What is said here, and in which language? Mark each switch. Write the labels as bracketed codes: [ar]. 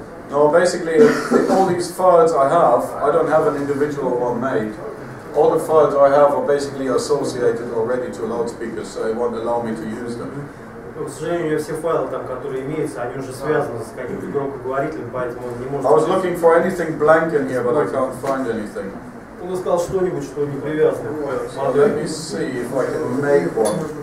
[en] No, basically, all these files I don't have an individual one made. All the files I have are basically associated already to loudspeakers, so it won't allow me to use them. [ru] К сожалению, все файлы, там, которые имеются, они уже связаны с каким-то громкоговорителем, поэтому он не может... [en] I was looking for anything blank in here, but I can't find anything. [ru] Он искал что-нибудь, что не привязано к [en] So let me see if I can make one.